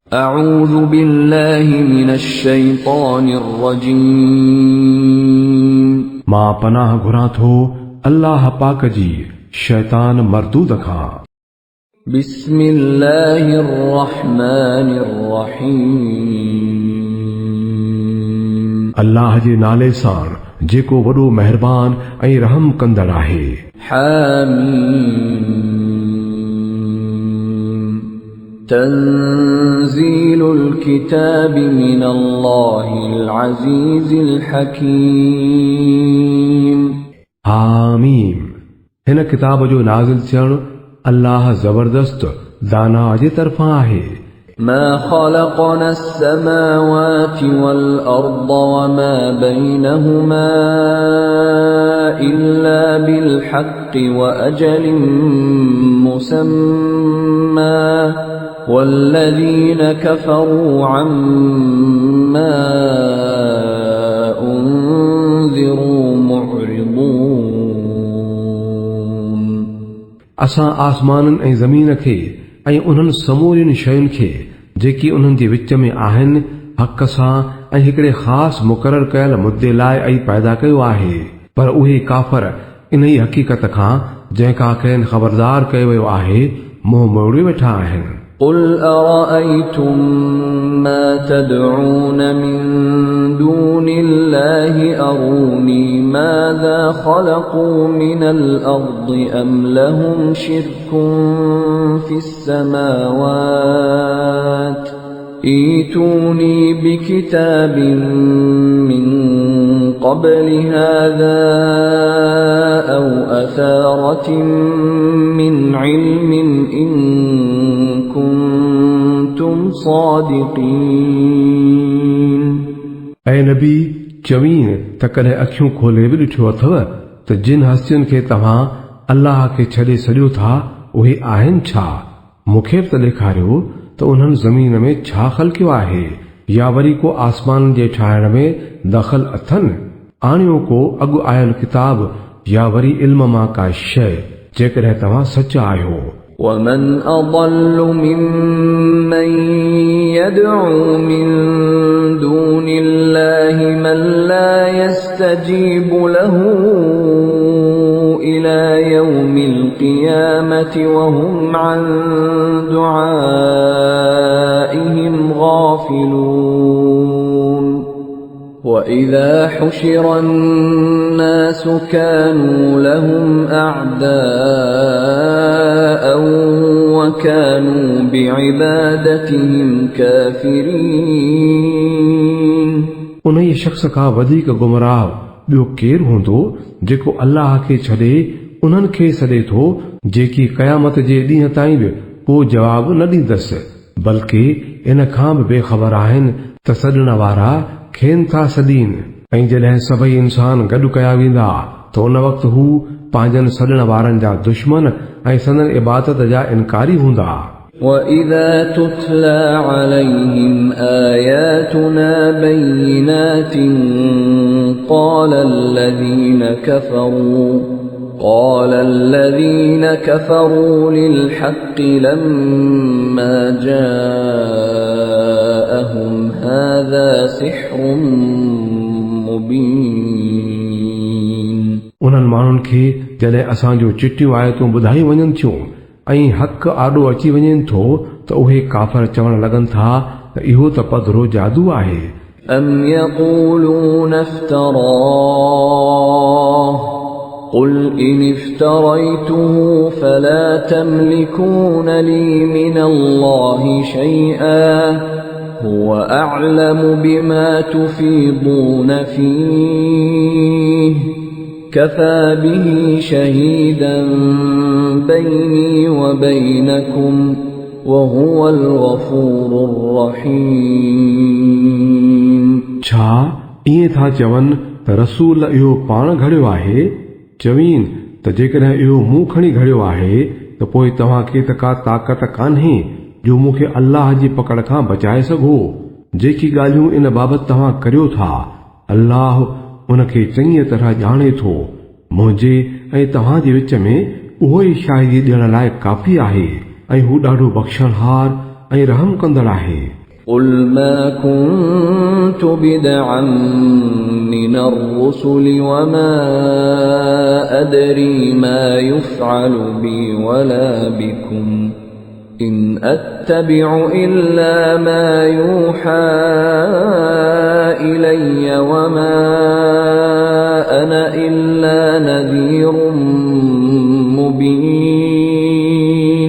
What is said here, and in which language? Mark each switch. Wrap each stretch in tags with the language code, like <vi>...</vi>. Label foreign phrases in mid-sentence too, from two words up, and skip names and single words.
<ar>أعوذ بالله من الشيطان الرجيم</ar> <sd>मां पनाह घुरां थो अल्लाह पाक जी शैतान मरदूद खां।</sd> <ar>بسم الله الرحمن الرحيم</ar> <sd>अल्लाह जे नाले सां जेको वॾो मेहरबान ऐं रहम कंदड़ आहे।</sd> <ar>حاميم تنزيل الكتاب من الله العزيز الحكيم</ar> <sd>आमीन। हिन किताब जो नाज़िल थियण अल्लाह ज़बरदस्त दाना जे तरफ़ां आहे।</sd> <ar>ما خلقنا السماوات والأرض وما بينهما إلا بالحق وأجل مسمى والذين كفروا عما أنذروا معرضون</ar> <sd>असां आसमाननि ऐं ज़मीन खे ऐं उन्हनि समूरियुनि शयुनि खे जेकी उन्हनि जे विच में आहिनि हक़ सां ऐं हिकिड़े ख़ासि मुक़ररु कयल मुद्दे लाइ ऐं पैदा कयो आहे। पर उहे काफ़र इन ई हक़ीक़त खां जंहिंखां खेनि ख़बरदार कयो वियो आहे मुंहुं मोड़े वेठा आहिनि।</sd> <ar>قل أرأيتم ما تدعون من دون الله أروني ماذا خلقوا من الأرض أم لهم شرك في السماوات ائتوني بكتاب من قبل هذا أو أثارة من علم إن كنتم صادقين</ar> <sd>ऐं नबी चवीं त कॾहिं अखियूं खोले बि ॾिठो अथव त जिन हस्तियुनि खे तव्हां अल्लाह खे छॾे छॾियो था उहे आहिनि छा? मूंखे बि त ॾेखारियो त उन्हनि ज़मीन में छा ख़लक़ियो आहे या वरी को आसमान जे ठाहिण में दख़ल अथनि। आणियो को अॻु आयल किताब या वरी इल्म मां का शइ जेकॾहिं तव्हां सच आहियो।</sd> <ar>ومن أضل ممن يدعو من دون الله من لا يستجيب له إلى يوم القيامة وهم عن دعائهم غافلون وإذا حشر الناس كانوا لهم أعداء وكانوا بعبادتهم كافرين</ar> <sd>उन ई शख़्स खां वधीक गुमराह ॿियो केरु हूंदो जेको अल्लाह खे छॾे उन्हनि खे सॾे थो जेकी क़यामत जे ॾींहं ताईं बि को जवाब न ॾींदसि बल्कि इन खां बि बेख़बर आहिनि त सॾण वारा खेनि था सॾीनि। ऐं जॾहिं सभई इंसान गॾु कया वेंदा त उन वक़्तु हू पंहिंजनि सॾण वारनि जा दुश्मन ऐं संदन इबादत जा इनकारी हूंदा।</sd> <ar>وَإِذَا تُتْلَى عَلَيْهِمْ آيَاتُنَا بَيِّنَاتٍ قَالَ الَّذِينَ كَفَرُوا لِلْحَقِّ لَمَّا جَاءَهُمْ هَذَا سِحْرٌ مُبِينٌ</ar> <sd>उन्हनि माण्हुनि खे जॾहिं असांजो चिटियूं आयतूं ॿुधाई वञनि थियूं ऐं हक़ आॾो अची वञे थो त उहे काफ़र चवण लॻनि था त इहो त पधरो जादू आहे।</sd> <ar>أَمْ يَقُولُونَ افْتَرَاهُ قُلْ إِنِ افْتَرَيْتُهُ فَلَا تَمْلِكُونَ لِي مِنَ اللَّهِ شَيْئًا هُوَ أَعْلَمُ بِمَا تُفِيضُونَ فِيهِ كَفَى بِهِ شَهِيدًا بَيْنِي وَبَيْنَكُمْ وَهُوَ الْغَفُورُ الرَّحِيمُ</ar> <sd>छा ईअं था चवनि त रसूल इहो पाण घड़ियो आहे? चवीन त जेकॾहिं इहो मूं खणी घड़ियो आहे त पोइ तव्हांखे त का ताक़त कान्हे जो मूंखे अल्लाह जी पकड़ खां बचाए सघो। जेकी ॻाल्हियूं इन बाबति तव्हां करियो था अल्लाह उनखे चङी तरह ॼाणे थो। मुंहिंजे ऐं तव्हां जे विच में उहो ई शाहिदी ॾियण लाइ काफ़ी आहे ऐं हू ॾाढो बख़्शणहार ऐं रहम कंदड़ आहे।</sd> <ar>قل ما كنت بدعا من الرسل وما أدري ما يفعل بي ولا بكم إن أتبع إلا ما يوحى إلي وما أنا إلا نذير مبين.</ar>